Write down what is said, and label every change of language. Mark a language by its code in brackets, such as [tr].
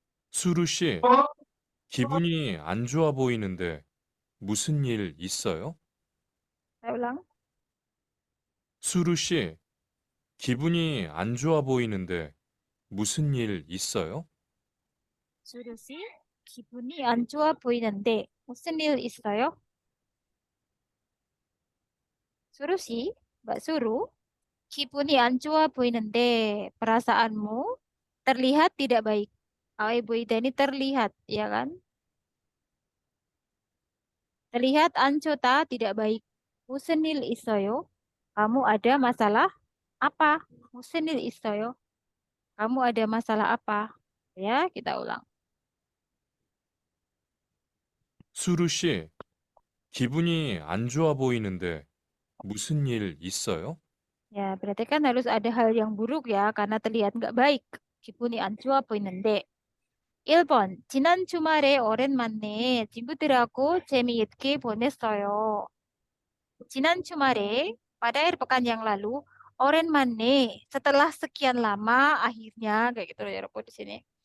[ko] 수루 씨, 기분이 안 좋아 보이는데 무슨 일 있어요? [id] Saya ulang. [ko] 수루 씨, 기분이 안 좋아 보이는데 무슨 일 있어요? 수루 씨, 기분이 안 좋아 보이는데 무슨 일 있어요? 수루 씨, [id] Mbak Suru, [ko] 기분이 안 좋아 보이는데 [id] perasaanmu terlihat tidak baik. Oh, Ibu Ida ini terlihat, ya kan? Terlihat [ko] 안 좋다, [id] tidak baik. [ko] 무슨 일 있어요? [id] Kamu ada masalah apa? [ko] 무슨 일 있어요? [id] Kamu ada masalah apa? Ya, kita ulang. [ko] 수루 씨, 기분이 안 좋아 보이는데 무슨 일 있어요? [id] Ya, berarti kan harus ada hal yang buruk ya, karena terlihat nggak baik. [ko] 기분이 안 좋아 보이는데. 1번, 지난 주말에 오랜만에 친구들하고 재미있게 보냈어요. 지난 주말에, [id] pada akhir pekan yang lalu, [ko] 오랜만에, [id] setelah sekian lama, akhirnya, kayak gitu ya, di sini.